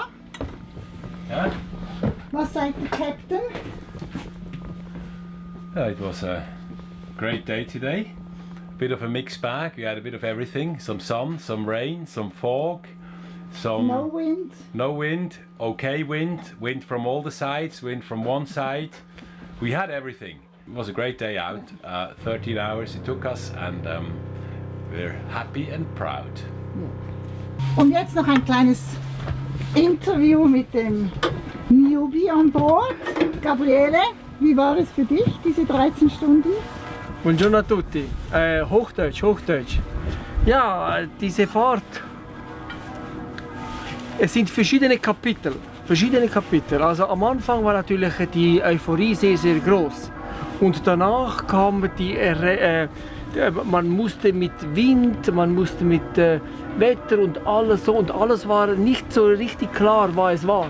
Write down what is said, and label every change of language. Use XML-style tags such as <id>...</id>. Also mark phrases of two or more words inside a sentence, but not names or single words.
<en>Yeah.</en> <de>Was sagt der Captain?</de> <en>It was a great day today. Bit of a mixed bag. We had a bit of everything. Some sun, some rain, some fog, some No wind. no wind, okay wind, wind from all the sides, wind from one side. We had everything. It was a great day out. 13 hours it took us, and we're happy and proud.</en> <de>Und jetzt noch ein kleines Interview mit dem Newbie an Bord. Gabriele, wie war es für dich, diese 13 Stunden?</de> <it>Buongiorno a tutti.</it> <de>Hochdeutsch, Hochdeutsch. Ja, diese Fahrt. Es sind verschiedene Kapitel. Also am Anfang war natürlich die Euphorie sehr, sehr groß. Und danach kam man musste mit Wind, man musste mit Wetter und alles so, und alles war nicht so richtig klar, was es war.</de>